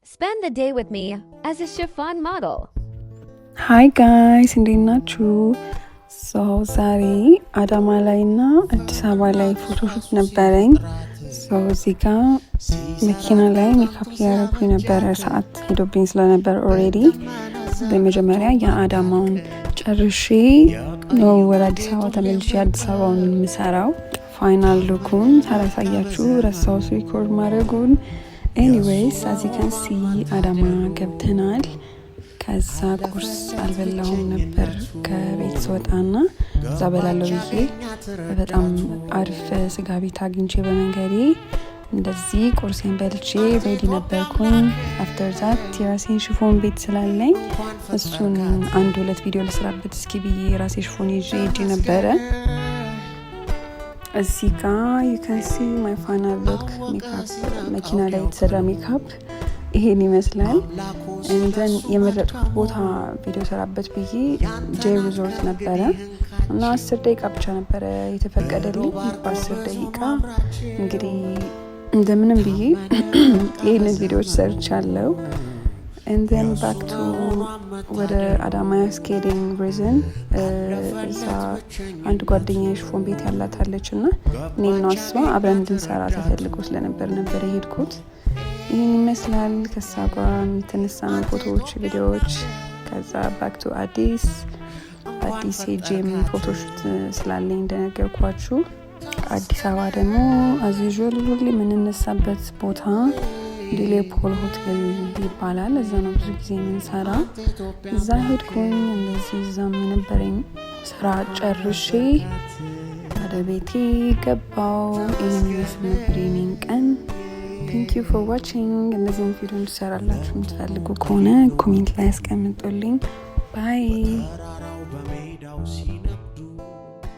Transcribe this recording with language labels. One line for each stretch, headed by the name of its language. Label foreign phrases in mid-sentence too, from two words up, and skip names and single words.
English: Spend the day with me as a chiffon model. Hi guys,
Amharic: እንዴት ናችሁ? ዛሬ አዳማ ላይና አዲስ አበባ ላይ ፎቶሹት ነበረኝ። እዚህ ጋር መኪና ላይ ሜካፕ ያደረኩኝ ነበር። ሰዓት ሄዶብኝ ስለነበር ኦሬዲ በመጀመሪያ የአዳማውን ጨርሼ ነው ወደ አዲስ አበባ ተመልሼ አዲስ አበባውን የምሰራው።
English: final look
Amharic: ሳላሳያችሁ ረሳሁት ሪኮርድ ማድረጉን። ኤኒዌይስ
English: as you can see
Amharic: አዳማ ገብተናል። ከዛ ቁርስ አልበላሁም ነበር ከቤት ስወጣና እዛ በላለው ብዬ በጣም አሪፍ ስጋ ቤት አግኝቼ በመንገዴ እንደዚህ ቁርሴን በልቼ ሬዲ ነበርኩኝ።
English: after that
Amharic: የራሴን ሽፎን ቤት ስላለኝ እሱን አንድ ሁለት ቪዲዮ ልስራበት እስኪ ብዬ ራሴ ሽፎን ይዤ ሄጄ ነበረ። እዚህ ጋር
English: you can see my final look
Amharic: ሜካፕ መኪና ላይ የተሰራ ሜካፕ ይሄን ይመስላል። እንደን የመረጥኩት ቦታ ቪዲዮ ሰራበት ብዬ ጄ ሪዞርት ነበረ እና 10 ደቂቃ ብቻ ነበረ የተፈቀደልኝ። በ10 ደቂቃ እንግዲህ እንደምንም ብዬ ይሄንን ቪዲዮዎች ሰርቻለሁ።
English: and then back to
Amharic: ወደ አዳማ ያስኬደኝ ሪዝን እዛ አንድ ጓደኛዬ ሽፎን ቤት ያላታለች እና እኔና እሷ አብረን እንድንሰራ ተፈልጎ ስለነበር የሄድኩት። ይህን ይመስላል ከሳ ጋር የተነሳን ፎቶዎች፣ ቪዲዮዎች። ከዛ
English: back to
Amharic: አዲስ ሄጄም ፎቶሹት ስላለኝ እንደነገርኳችሁ። አዲስ አበባ ደግሞ
English: as usual
Amharic: ሁሌ የምንነሳበት ቦታ ሌፖል ሆቴል ይባላል። እዛ ነው ብዙ ጊዜ የምንሰራ። እዛ ሄድኩኝ። እንደዚህ እዛም የነበረኝ ስራ ጨርሼ ወደ ቤቴ ገባው። ይህን ይመስል ነበር የኔን ቀን።
English: Thank you for watching.
Amharic: እነዚህን ቪዲዮ እንድሰራላችሁ የምትፈልጉ ከሆነ ኮሜንት ላይ አስቀምጡልኝ። ባይ